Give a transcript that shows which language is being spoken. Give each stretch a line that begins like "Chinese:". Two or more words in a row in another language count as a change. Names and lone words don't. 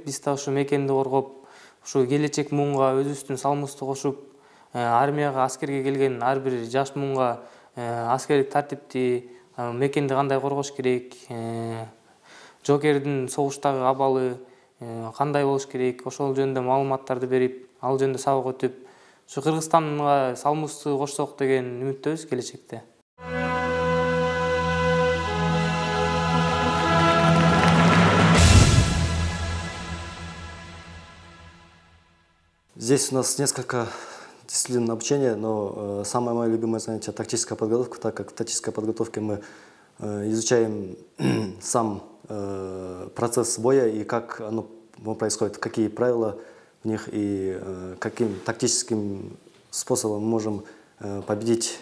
Kyrgyz: Биз да ушу мекенди коргоп, ушу келечек муунга өзүбүздүн салымыбызды кошуп, армияга, аскерге келген ар бир жаш муунга аскерлик тартипти, мекенди кандай коргош керек, жоокердин согуштагы абалы кандай болуш керек, ошол жөнүндө маалыматтарды берип, ал жөнүндө сабак өтүп, ушу Кыргызстанга салымыбызды кошсок деген үмүттөбүз келечекте.
Russian: Здесь у нас несколько дисциплин обучения, но самое мое любимое занятие — тактическая подготовка, так как в тактической подготовке мы изучаем сам процесс боя и как оно происходит, какие правила в них и каким тактическим способом мы можем победить.